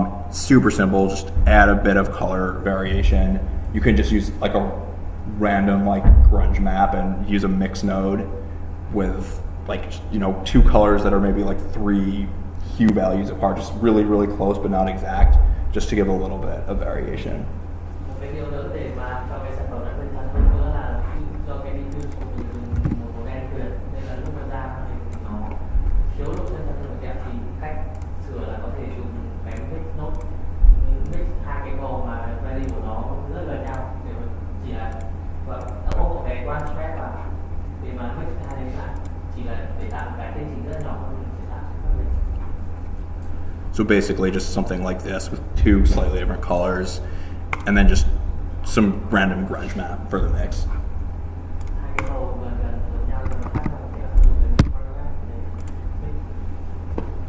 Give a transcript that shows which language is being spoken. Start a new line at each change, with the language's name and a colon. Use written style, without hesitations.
English: Super simple, just add a bit of color variation. You can just use like a random like grunge map and use a mix node with like, you know, two colors that are maybe like 3 hue values apart, just really, really close but not exact, just to give a little bit of variation.
Vietnamese: Một cái điều nữa để mà cho cái sản phẩm nó tươi hơn nữa là do cái diffuse của mình dùng một đen tuyệt nên là lúc nó ra thì nó thiếu độ chân thật hơn đẹp, thì cách sửa là có thể dùng cái mix node, mix hai cái màu mà value của nó rất gần nhau để chỉ là nó có một cái contrast vào để mà mix hai cái lại, chỉ là để tạo cái tinh chỉnh rất nhỏ hơn để tạo khác biệt.
English: So basically just something like this with 2 slightly different colors and then just some random grunge map for the mix.
Vietnamese: Hai cái màu gần gần nhau nhưng mà khác nhau thì dùng cái contrast để mix.